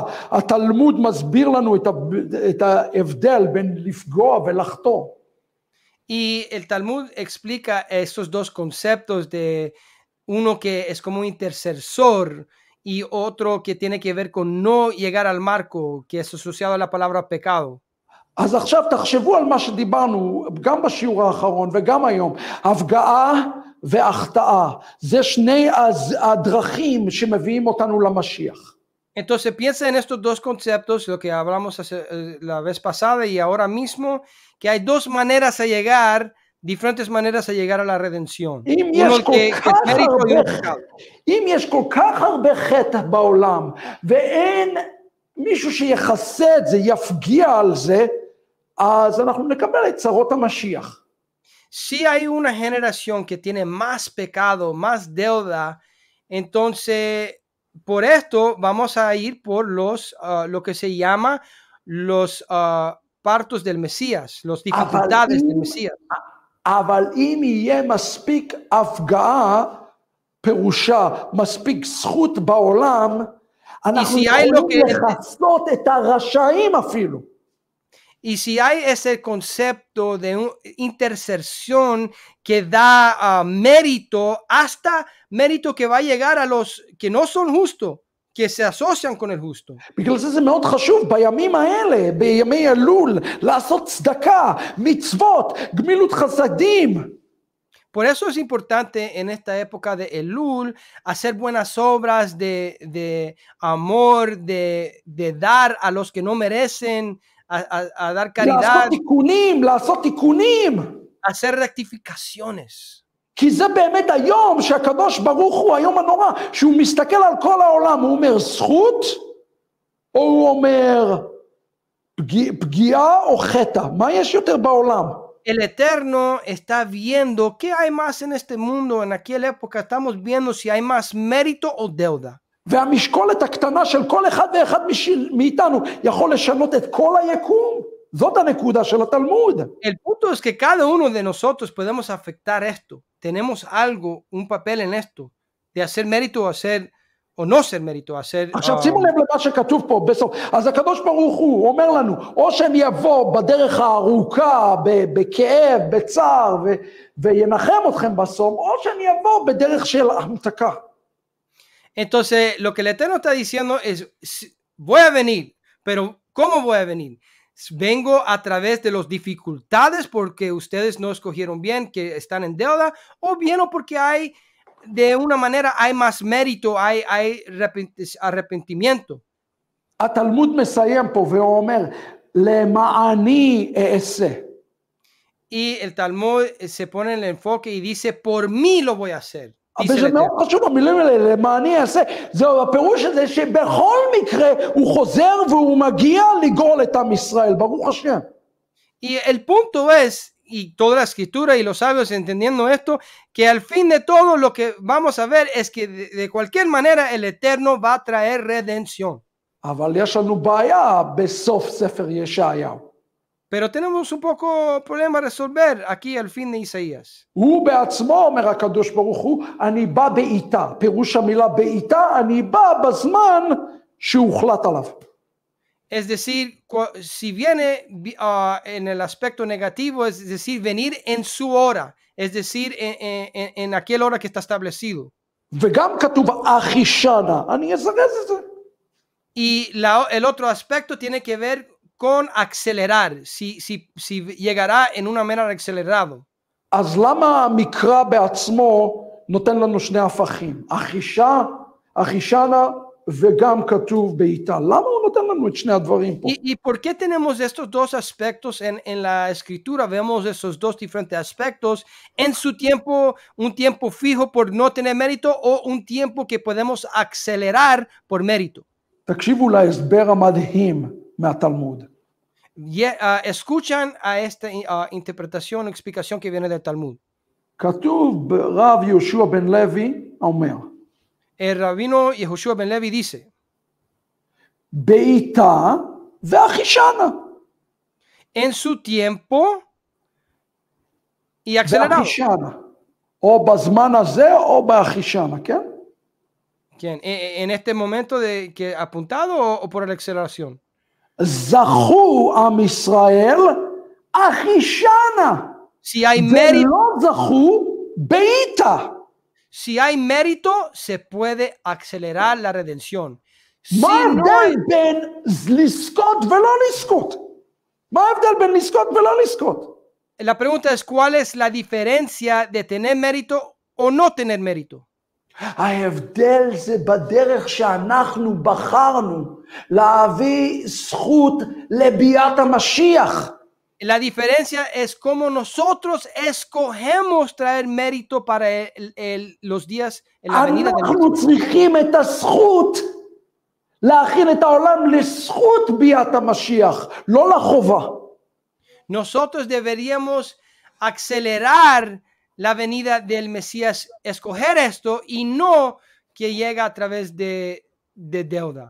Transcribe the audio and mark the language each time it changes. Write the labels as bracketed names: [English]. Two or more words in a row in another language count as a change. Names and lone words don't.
[Hebrew] התלמוד מסביר לנו את ההבדל בין לפגוע ולחטוא. [Spanish] Y el Talmud explica estos dos conceptos de uno que es como un intercesor y otro que tiene que ver con no llegar al marco, que es asociado a la palabra pecado. [Hebrew] אז עכשיו תחשבו על מה שדיברנו גם בשיעור האחרון וגם היום. הפגעה והחטאה, זה שני הדרכים שמביאים אותנו למשיח. [Spanish] Entonces piensa en estos dos conceptos, lo que hablamos la vez pasada y ahora mismo, que hay dos maneras de llegar, diferentes maneras de llegar a la redención. Uno que es mérito y un pecado. [Hebrew] אם יש כל כך הרבה חטא בעולם, ואין מישהו שיחסה את זה, יפגיע על זה, אז אנחנו נקבל את צרות המשיח. [Spanish] Si hay una generación que tiene más pecado, más deuda, entonces por esto vamos a ir por lo que se llama los partos del Mesías, las dificultades del Mesías. [Hebrew] אבל אם יהיה מספיק הפגעה, פירושה מספיק זכות בעולם, אנחנו יכולים לחסות את הרשעים אפילו. [Spanish] Y si hay ese concepto de intercesión que da mérito, hasta mérito que va a llegar a los que no son justos, que se asocian con el justo. [Hebrew] בגלל זה מאוד חשוב בימים האלה, בימי אלול, לעשות צדקה, מצוות, גמילות חסדים. [Spanish] Por eso es importante en esta época de Elul hacer buenas obras de amor, de dar a los que no merecen, a dar caridad, [Hebrew] לעשות תיקונים, [Spanish] hacer rectificaciones. [Hebrew] כי זה באמת היום שהקדוש ברוך הוא, היום הנורא, שהוא מסתכל על כל העולם, הוא אומר זכות, או הוא אומר פגיעה או חטא? מה יש יותר בעולם? [Spanish] El Eterno está viendo qué hay más en este mundo, en aquella época estamos viendo si hay más mérito o deuda. [Hebrew] והמשקולת הקטנה של כל אחד ואחד מאיתנו יכול לשנות את כל היקום. זאת הנקודה של התלמוד. [Spanish] El punto es que cada uno de nosotros podemos afectar esto. Tenemos algo, un papel en esto, de hacer mérito o hacer, o no ser mérito, hacer... [Hebrew] עכשיו שימו לב למה שכתוב פה בסוף. אז הקדוש ברוך הוא אומר לנו, או שאני אבוא בדרך הארוכה, בכאב, בצער, וינחם אתכם בסוף, או שאני אבוא בדרך של המתקה. [Spanish] Entonces, lo que el Eterno está diciendo es, voy a venir, pero ¿cómo voy a venir? Vengo a través de las dificultades porque ustedes no escogieron bien, que están en deuda, o bien o porque hay, de una manera, hay más mérito, hay arrepentimiento. [Hebrew] התלמוד מסיים פה ואומר, למעני אעשה. [Spanish] Y el Talmud se pone en el enfoque y dice, por mí lo voy a hacer. dice [Hebrew] וזה [Spanish] el [Hebrew] מאוד [Spanish] Eterno. [Hebrew] חשוב, המילים האלה, למה אני אעשה, זהו הפירוש הזה שבכל מקרה הוא חוזר והוא מגיע לגאול את עם ישראל, ברוך השם. [Spanish] Y el punto es, y toda la escritura y los sabios entendiendo esto, que al fin de todo lo que vamos a ver es que de cualquier manera el Eterno va a traer redención. [Hebrew] אבל יש לנו בעיה בסוף ספר ישעיהו. [Spanish] Pero tenemos un poco problema a resolver aquí al fin de Isaías. [Hebrew] הוא בעצמו אומר הקדוש ברוך הוא, אני בא בעיטה, פירוש המילה בעיטה, אני בא בזמן שהוחלט עליו. [Spanish] Es decir, si viene en el aspecto negativo, es decir, venir en su hora, es decir, en aquella hora que está establecido. [Hebrew] וגם כתוב אחישנה, אני אזרז את זה. [Spanish] Y el otro aspecto tiene que ver con acelerar, si llegará en una manera acelerado. [Hebrew] אז למה המקרא בעצמו נותן לנו שני הפכים? אחישנה וגם כתוב בעיטה. למה הוא נותן לנו את שני הדברים פה? [Spanish] ¿Y por qué tenemos estos dos aspectos en la escritura? Vemos esos dos diferentes aspectos en su tiempo, un tiempo fijo por no tener mérito o un tiempo que podemos acelerar por mérito. [Hebrew] תקשיבו להסבר המדהים מהתלמוד. [Spanish] Escuchan a esta interpretación o explicación que viene del Talmud. [Hebrew] כתוב ברב יהושע בן לוי אומר, [Spanish] El rabino Yehoshua ben Levi dice, [Hebrew] בעיטה ואחישנה. [Spanish] en su tiempo y acelerado. [Hebrew] ואחישנה. או בזמן הזה או באחישנה, כן? [Spanish] ¿Quién? ¿En este momento de que apuntado o por la aceleración? [Hebrew] זכו עם ישראל אחישנה. [Spanish] Si hay mérito, [Hebrew] ולא זכו בעיטה. [Spanish] si hay mérito, se puede acelerar la redención. Si [Hebrew] מה [Spanish] no [Hebrew] ההבדל [Spanish] hay- [Hebrew] בין לזכות ולא לזכות? מה ההבדל בין לזכות ולא לזכות? [Spanish] la pregunta es, ¿cuál es la diferencia de tener mérito o no tener mérito? [Hebrew] ההבדל זה בדרך שאנחנו בחרנו להביא זכות לביאת המשיח. [Spanish] La diferencia es cómo nosotros escogemos traer mérito para los días en la venida del [Hebrew] אנחנו צריכים את הזכות להכין את העולם לזכות ביאת המשיח, לא לחובה. [Spanish] Nosotros deberíamos acelerar la venida del Mesías, escoger esto y no que llega a través de deuda.